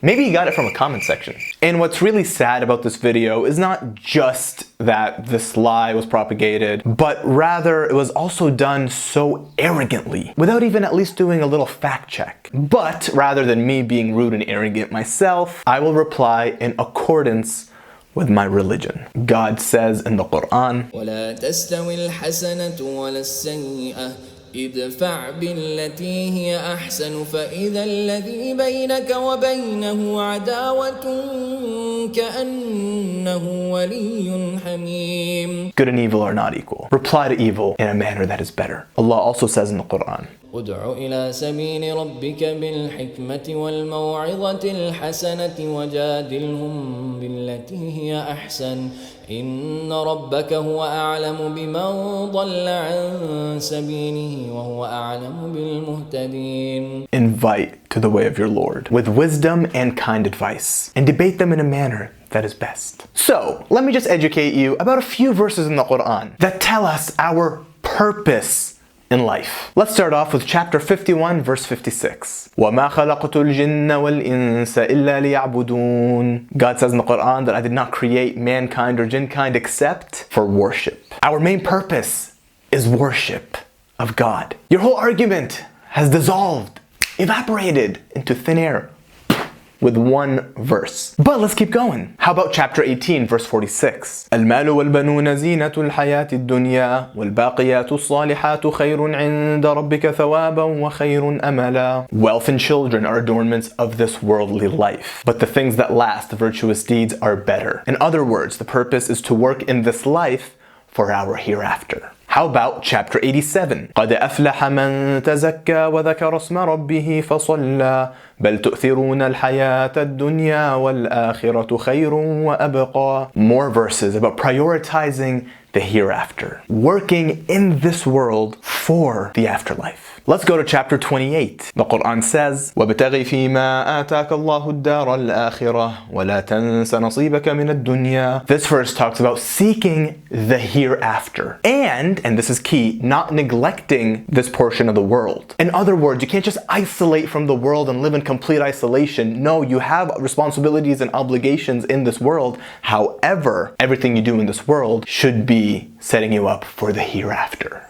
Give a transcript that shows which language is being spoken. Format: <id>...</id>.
<en>Maybe you got it from a comment section. And what's really sad about this video is not just that this lie was propagated, but rather it was also done so arrogantly, without even at least doing a little fact check. But rather than me being rude and arrogant myself, I will reply in accordance with my religion. God says in the Quran,</en> <ar>وَلَا تَسْتَوِي الْحَسَنَةُ وَلَا السَّيِّئَةُ ادفع بالتي هي أحسن فإذا الذي بينك وبينه عداوة كأنه ولي حميم.</ar> <en>Good and evil are not equal. Reply to evil in a manner that is better. Allah also says in the Quran,</en> <ar>ادع إلى سبيل ربك بالحكمة والموعظة الحسنة وجادلهم بالتي هي أحسن إن ربك هو أعلم بمن ضل عن سبيله وهو أعلم بالمهتدين.</ar> <en>Invite to the way of your Lord with wisdom and kind advice, and debate them in a manner that is best. So, let me just educate you about a few verses in the Quran that tell us our purpose in life. Let's start off with chapter 51, verse 56.</en> <ar>وَمَا خَلَقْتُ الْجِنَّ وَالْإِنسَ إِلَّا لِيَعْبُدُونَ.</ar> <en>God says in the Quran that I did not create mankind or jinnkind except for worship. Our main purpose is worship of God. Your whole argument has dissolved, evaporated into thin air with one verse. But let's keep going. How about chapter 18, verse 46?</en> <ar>المال والبنون زينة الحياة الدنيا والباقيات الصالحات خير عند ربك ثوابا وخير أملا.</ar> <en>Wealth and children are adornments of this worldly life, but the things that last, the virtuous deeds, are better. In other words, the purpose is to work in this life for our hereafter.</en> <ar>How about chapter 87? قَدْ أَفْلَحَ مَنْ تَزَكَّى وَذَكَرَ اسْمَ رَبِّهِ فَصَلَّى بَلْ تُؤْثِرُونَ الْحَيَاةَ الدُّنْيَا وَالْآخِرَةُ خَيْرٌ وَأَبْقَى.</ar> <en>More verses about prioritizing the hereafter, working in this world for the afterlife. Let's go to chapter 28.</en> <ar>The Quran says, وَابْتَغِ فِي مَا آتَاكَ اللَّهُ الدَّارَ الْآخِرَةَ وَلَا تَنْسَ نَصِيبَكَ مِنَ الدُّنْيَا.</ar> <en>This verse talks about seeking the hereafter. And this is key, not neglecting this portion of the world. In other words, you can't just isolate from the world and live in complete isolation. No, you have responsibilities and obligations in this world. However, everything you do in this world should be setting you up for the hereafter.</en>